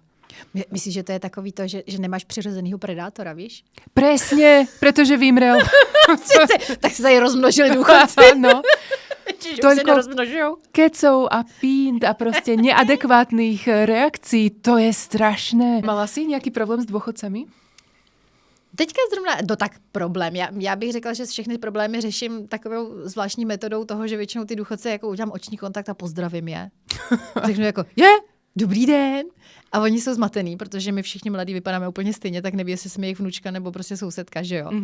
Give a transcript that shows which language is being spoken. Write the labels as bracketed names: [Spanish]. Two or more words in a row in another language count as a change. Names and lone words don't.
[Czech] Myslíš, že to je takový to, že nemáš přirozenýho predátora, víš? [Slovak] Presne, pretože vymrel. Tak sa aj rozmnožili důchodci. No. Čiže už sa nerozmnožujú. Kecov a pínt a proste neadekvátnych reakcií, to je strašné. Mala si nejaký problém s dôchodcami? [Czech] Teďka zrovna, tak problém. Já bych řekla, že všechny problémy řeším takovou zvláštní metodou toho, že většinou ty důchodce jako udělám oční kontakt a pozdravím je. Řeknu jako, dobrý den. A oni jsou zmatený, protože my všichni mladí vypadáme úplně stejně, tak neví, jestli jsme jejich vnučka nebo prostě sousedka, že jo.